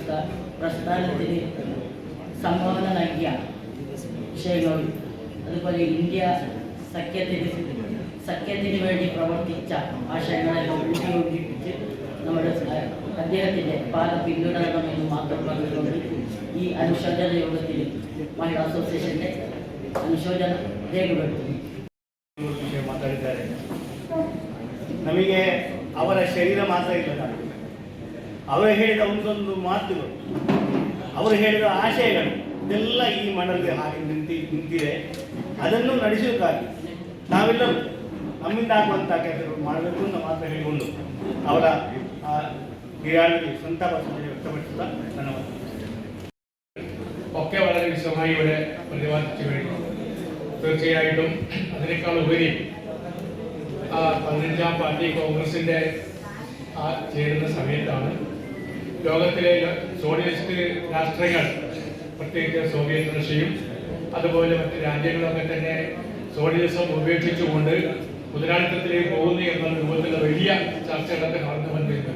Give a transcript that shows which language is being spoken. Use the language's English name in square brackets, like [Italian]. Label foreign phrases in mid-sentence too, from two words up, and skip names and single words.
[Malayalam] പ്രസ്ഥാനത്തിന് സംഭാവന നൽകിയ വിഷയങ്ങളും, അതുപോലെ ഇന്ത്യ സഖ്യത്തിന് വേണ്ടി പ്രവർത്തിച്ച ആശയങ്ങളെല്ലാം കൂട്ടിയോജിപ്പിച്ച് നമ്മുടെ അദ്ദേഹത്തിൻ്റെ പാത പിന്തുടരണമെന്ന് മാത്രം പറഞ്ഞുകൊണ്ട് ഈ അനുശോചന യോഗത്തിൽ മഹിളാ അസോസിയേഷൻ്റെ അനുശോചനം രേഖപ്പെടുത്തുന്നു. [Kannada] ನಮಗೆ ಅವರ ಶರೀರ ಮಾತ್ರ ಇಲ್ಲದಾಗಿದೆ. ಅವರು ಹೇಳಿದ ಒಂದೊಂದು ಮಾತುಗಳು, ಅವರು ಹೇಳಿದ ಆಶಯಗಳು ಇದೆಲ್ಲ ಈ ಮಂಡಲದಲ್ಲಿ ಹಾಗೆ ನಿಂತಿದೆ. ಅದನ್ನು ನಡೆಸೋಕ್ಕಾಗಿ ನಾವೆಲ್ಲರೂ ನಮ್ಮಿಂದ ಆಗುವಂಥ ಕೆಲಸಗಳು ಮಾಡಬೇಕು ಅಂತ ಮಾತ್ರ ಹೇಳಿಕೊಂಡು ಅವರ [Malayalam] നിര്യാണത്തിൽ സംതാപ വ്യക്തപ്പെട്ടുള്ള ധന്യവാദം. ഒക്കെ വളരെ വിശദമായി ഇവിടെ പ്രതിപാദിച്ചു കഴിഞ്ഞു. തീർച്ചയായിട്ടും അതിനേക്കാൾ ഉപരി 15ാം പാർട്ടി കോൺഗ്രസിൻ്റെ ചേരുന്ന സമയത്താണ് ലോകത്തിലെ സോഷ്യലിസ്റ്റ് രാഷ്ട്രങ്ങൾ, പ്രത്യേകിച്ച് സോവിയറ്റ് റഷ്യയും അതുപോലെ മറ്റ് രാജ്യങ്ങളൊക്കെ തന്നെ സോഷ്യലിസം ഉപേക്ഷിച്ചുകൊണ്ട് മുതലാളിത്തത്തിലേക്ക് പോകുന്നു എന്ന രൂപത്തിലുള്ള വലിയ ചർച്ചകളൊക്കെ നടന്നു വന്നിരുന്നത്.